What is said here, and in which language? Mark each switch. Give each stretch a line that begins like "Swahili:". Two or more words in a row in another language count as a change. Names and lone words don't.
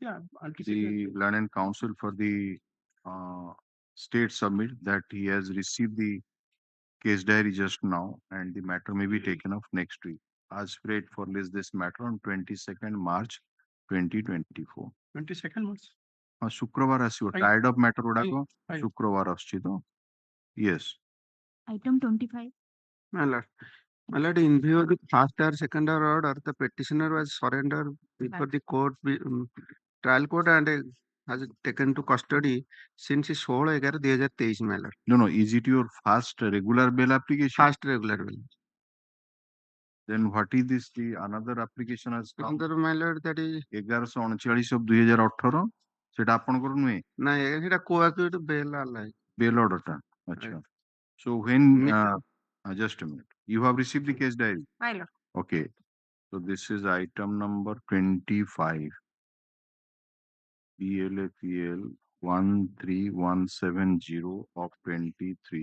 English: the London Council for the state submit that he has received the case diary just now, and the matter may be taken up next week. As prayed for list this matter on 22nd March 2024. 22nd March.
Odia: शुक्रवार ଆସିବ
English: tied up matter
Odia: ଗୁଡାକ ଶୁକ୍ରବାର ଆସୁଛି ତ?
English: Yes. Item 25. My lord, in view of the first or second order, the petitioner was surrendered before the court, trial court, and has taken to custody since 16/11/2023, my lord. No, is it your first regular bail application? First regular bail. Then what is this? The another application has come? Another, my lord, that is
Odia: 1139/2018 সেটা ଆପଣଙ୍କର ନୁହେଁ? ନା ଏଇଟା
English: co-accused bail allow. Bail order
Odia: ଟା. ଆଚ୍ଛା.
English: So when just a minute. You have received the case diary? My lord. Okay. So this is item number 25. BLAPL 13170 of 23.